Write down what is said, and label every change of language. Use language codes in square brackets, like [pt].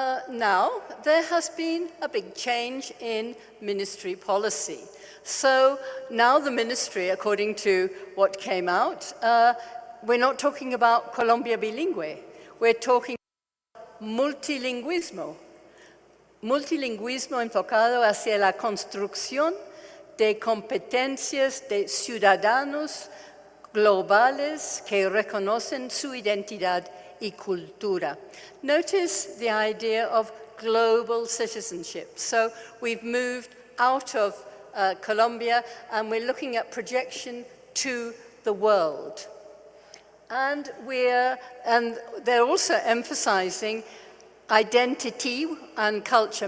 [en] Now there has been a big change in ministry policy. So now the ministry, according to what came out, we're not talking about Colombia bilingüe. We're talking about multilingüismo. [es] Multilingüismo enfocado hacia la construcción de competencias de ciudadanos globales que reconocen su identidad y cultura. [en] Notice the idea of global citizenship. So we've moved out of Colombia, and we're looking at projection to the world. And they're also emphasizing identity and culture.